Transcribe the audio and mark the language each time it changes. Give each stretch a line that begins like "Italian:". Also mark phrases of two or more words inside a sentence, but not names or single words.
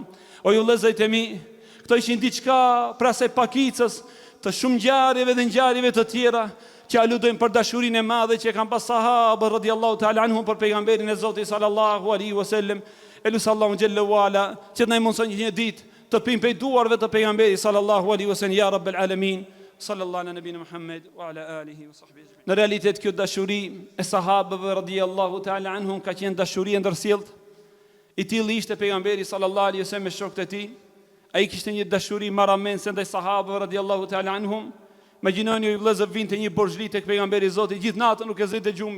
Albanian: O ju vëllezër e mi, këto ishin diçka pra se pakicës të shumë ngjarjeve dhe ngjarjeve të tjera që aludojnë për dashurinë e madhe që kanë pas sahabët
Arabic: رضي الله تعالى عنهم
Albanian: për pejgamberin e Zotit
Arabic: صلى الله عليه وسلم.
Albanian: Elusi Allahu
Arabic: جل وعلا
Albanian: që na mëson një ditë të pim prej duarve të pejgamberit
Arabic: صلى الله عليه وسلم يا رب العالمين صلى الله على نبينا محمد وعلى آله وصحبه.
Albanian: Në realitet kjo dashuri e sahabëve
Arabic: رضي الله تعالى عنهم
Albanian: ka qenë dashuri e ndërsjellët. I tillë ishte pejgamberi
Arabic: صلى الله عليه وسلم
Albanian: me shokët e tij. Ai kishte një dashuri marramense ndaj sahabëve
Arabic: رضي الله تعالى عنهم.
Albanian: Imagjinoni ju vëllezër vinte një borxhli tek pejgamberi i Zotit, gjithë natën nuk e zëte gjumi.